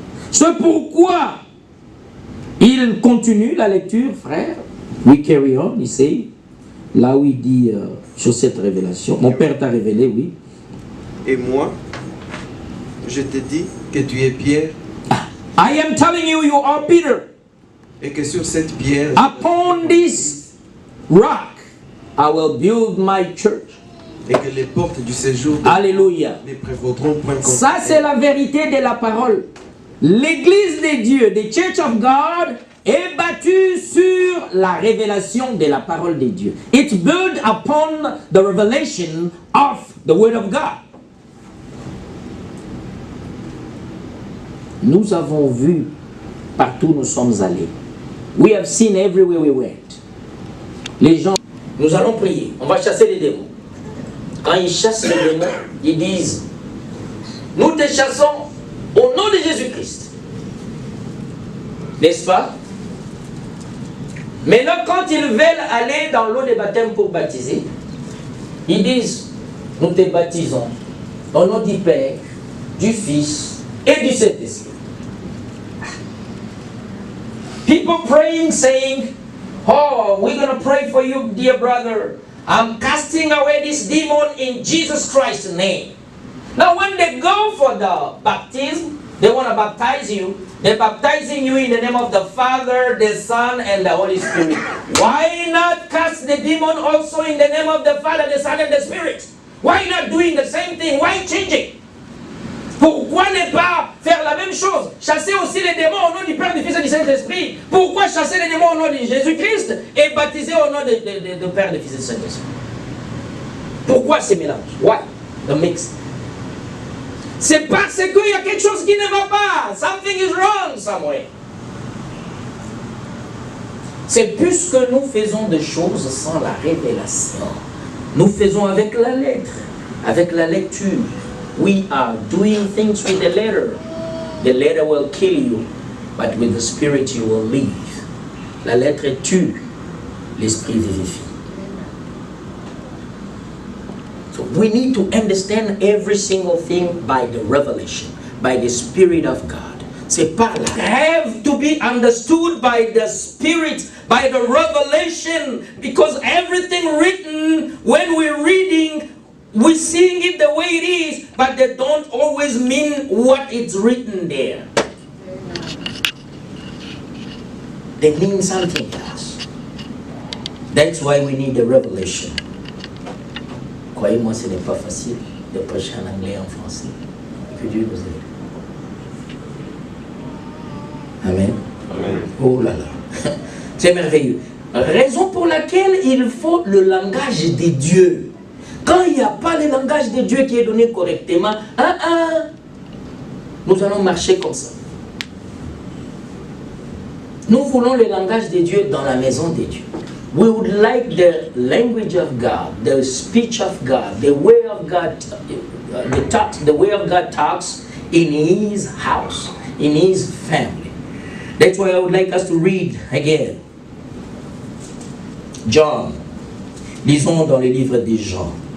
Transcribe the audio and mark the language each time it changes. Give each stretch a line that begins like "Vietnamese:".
French: C'est pourquoi il continue la lecture, frère.
English: We carry on,
French: il sait, là où il dit sur cette révélation. Mon Père t'a révélé, oui. Et moi, je te dis que tu es Pierre.
English: I am telling you, you are Peter.
French: Et que sur cette pierre,
English: upon this rock, I will build my church.
French: Et que les portes du séjour Alléluia. ne prévaudront point contre Ça, c'est la vérité de la parole. L'église de Dieu,
English: the Church of God,
French: est bâtue sur la révélation de la parole de Dieu.
English: It's built upon the revelation of the Word of God.
French: Nous avons vu partout où nous sommes allés.
English: We have seen everywhere we went.
French: Les gens, nous allons prier, on va chasser les démons. Quand ils chassent les démons, ils disent, nous te chassons au nom de Jésus-Christ. N'est-ce pas? Maintenant, quand ils veulent aller dans l'eau de baptême pour baptiser, ils disent, nous te baptisons au nom du Père, du Fils et du Saint-Esprit.
English: People praying, saying, oh, we're going to pray for you, dear brother. I'm casting away this demon in Jesus Christ's name. Now, when they go for the baptism, they want to baptize you. They're baptizing you in the name of the Father, the Son, and the Holy Spirit. Why not cast the demon also in the name of the Father, the Son, and the Spirit? Why not doing the same thing? Why changing?
French: Pourquoi ne pas faire la même chose? Chasser aussi les démons au nom du Père, du Fils et du Saint-Esprit. Pourquoi chasser les démons au nom de Jésus-Christ et baptiser au nom de Père, du Fils et du Saint-Esprit? Pourquoi ces mélanges?
English: Why? The mix.
French: C'est parce qu'il y a quelque chose qui ne va pas.
English: Something is wrong somewhere.
French: C'est puisque nous faisons des choses sans la révélation. Nous faisons avec la lettre, avec la lecture.
English: We are doing things with the letter. The letter will kill you, but with the Spirit you will live.
French: La lettre tue, l'esprit vivifie.
English: So we need to understand every single thing by the revelation, by the Spirit of God.
French: C'est par là.
English: Have to be understood by the Spirit, by the revelation, because everything written, when we're reading, we're seeing it the way it is, but they don't always mean what it's written there. They mean something else. That's why we need the revelation.
French: Croyez-moi, ce n'est pas facile de prêcher en anglais et en français. Que Dieu nous aide. Amen. Amen. Oh là là. C'est merveilleux. Raison pour laquelle il faut le langage de Dieu. Quand il n'y a pas le langage de Dieu qui est donné correctement, nous allons marcher comme ça. Nous voulons le langage de Dieu dans la maison de Dieu.
English: We would like the language of God, the speech of God, the way of God, the way of God talks in His house, in His family. That's why I would like us to read again. John.
French: Lisons dans le livre de Jean.